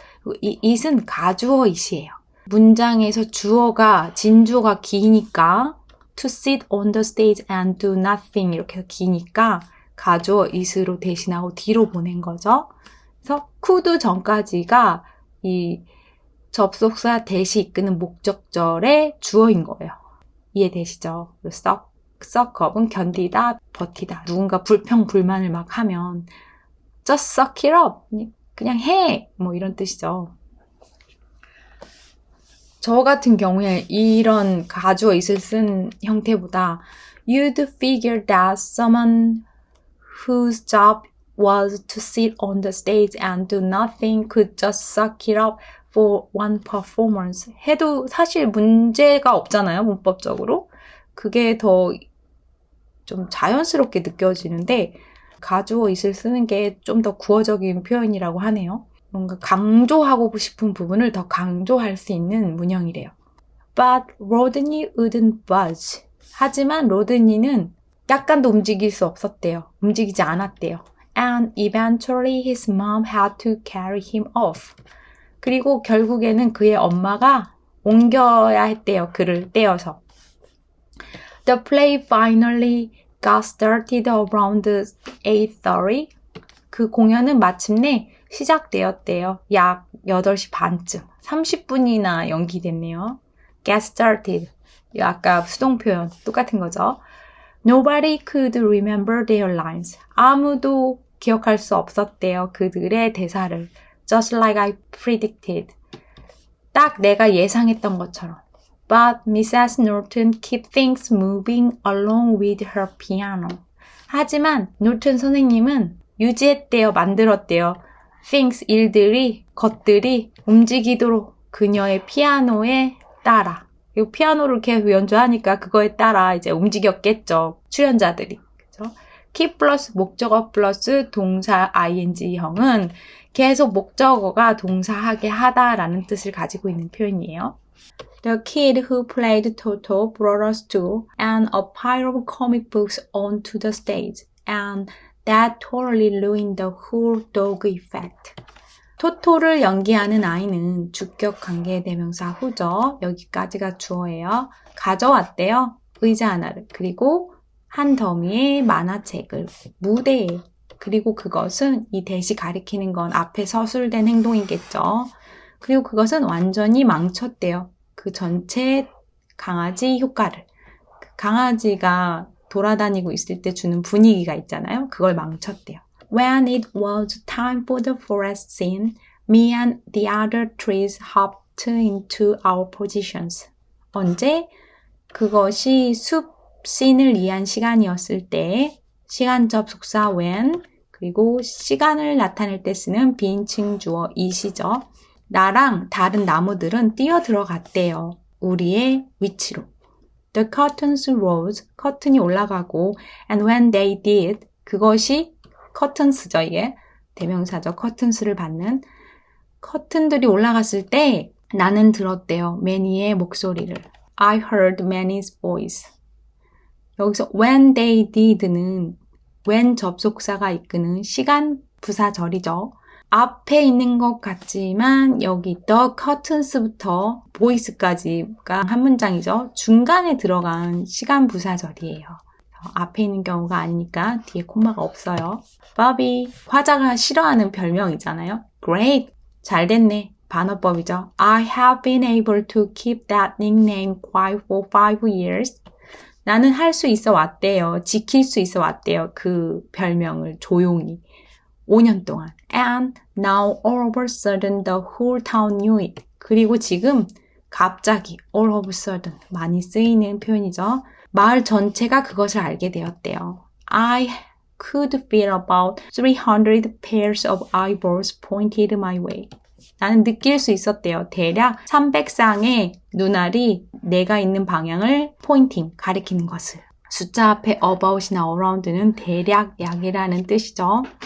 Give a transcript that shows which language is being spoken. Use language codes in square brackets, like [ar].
[ko] 그리고 이 it은 가주어 it이에요. 문장에서 주어가 진주어가 기니까 [en] to sit on the stage and do nothing [ko] 이렇게 해서 기니까 가주어 it으로 대신하고 뒤로 보낸 거죠. 그래서 could 전까지가 이 접속사 대시 이끄는 목적절의 주어인 거예요. 이해되시죠? suck up은 견디다, 버티다. 누군가 불평불만을 막 하면 [en] just suck it up. [ko] 그냥 해. 뭐 이런 뜻이죠. 저 같은 경우에 이런 가주어 it을 쓴 형태보다 [en] you'd figure that someone whose job was to sit on the stage and do nothing could just suck it up for one performance [ko] 해도 사실 문제가 없잖아요, 문법적으로. 그게 더 좀 자연스럽게 느껴지는데 가주어 it을 쓰는 게 좀 더 구어적인 표현이라고 하네요. 뭔가 강조하고 싶은 부분을 더 강조할 수 있는 문형이래요. [en] But Rodney wouldn't budge. [ko] 하지만 로드니는 약간도 움직일 수 없었대요. 움직이지 않았대요. [en] And eventually his mom had to carry him off. [ko] 그리고 결국에는 그의 엄마가 옮겨야 했대요. 그를 떼어서. [en] The play finally got started around 8:30. [ko] 그 공연은 마침내 시작되었대요. 약 8시 반쯤. 30분이나 연기됐네요. [en] Get started. [ko] 아까 수동 표현 똑같은 거죠. [en] Nobody could remember their lines. [ko] 아무도 기억할 수 없었대요. 그들의 대사를. [en] Just like I predicted. [ko] 딱 내가 예상했던 것처럼. [en] But Mrs. Norton kept things moving along with her piano. [ko] 하지만 노튼 선생님은 유지했대요. 만들었대요. things, 일들이, 것들이 움직이도록 그녀의 피아노에 따라. 이 피아노를 계속 연주하니까 그거에 따라 이제 움직였겠죠. 출연자들이. 그죠? keep 플러스 목적어 플러스 동사 ing형은 계속 목적어가 동사하게 하다라는 뜻을 가지고 있는 표현이에요. [en] The kid who played Toto brought us to and a pile of comic books onto the stage, and that totally ruined the whole dog effect. [ko] 토토를 연기하는 아이는 주격 관계대명사 후죠. 여기까지가 주어예요. 가져왔대요. 의자 하나를. 그리고 한 더미의 만화책을 무대에. 그리고 그것은 이 대시 가리키는 건 앞에 서술된 행동이겠죠. 그리고 그것은 완전히 망쳤대요. 그 전체 강아지 효과를. 강아지가 돌아다니고 있을 때 주는 분위기가 있잖아요. 그걸 망쳤대요. [en] When it was time for the forest scene, me and the other trees hopped into our positions. [ko] 언제? 그것이 숲 씬을 위한 시간이었을 때 시간 접속사 when 그리고 시간을 나타낼 때 쓰는 비인칭 주어 it이죠. 나랑 다른 나무들은 뛰어 들어갔대요. 우리의 위치로. [en] The curtains rose. [ko] 커튼이 올라가고 [en] and when they did [ko] 그것이 curtains죠. 이게 대명사죠. curtains를 받는 커튼들이 올라갔을 때 나는 들었대요. Manny의 목소리를. [en] I heard Manny's voice. [ko] 여기서 when they did는 when 접속사가 이끄는 시간 부사절이죠. 앞에 있는 것 같지만 여기 the curtains부터 voice까지가 한 문장이죠. 중간에 들어간 시간 부사절이에요. 앞에 있는 경우가 아니니까 뒤에 콤마가 없어요. Bobby, 화자가 싫어하는 별명이잖아요. Great, 잘 됐네. 반어법이죠. [en] I have been able to keep that nickname quiet for 5 years. [ko] 나는 할 수 있어 왔대요. 지킬 수 있어 왔대요. 그 별명을 조용히. 5년 동안. [en] And now all of a sudden the whole town knew it. [ko] 그리고 지금 갑자기 [en] all of a sudden [ko] 많이 쓰이는 표현이죠. 마을 전체가 그것을 알게 되었대요. I [en] could feel about 300 pairs of eyeballs pointed my way. [ko] 나는 느낄 수 있었대요. 대략 300쌍의 눈알이 내가 있는 방향을 포인팅, 가리키는 것을. 숫자 앞에 about이나 around는 대략 약이라는 뜻이죠.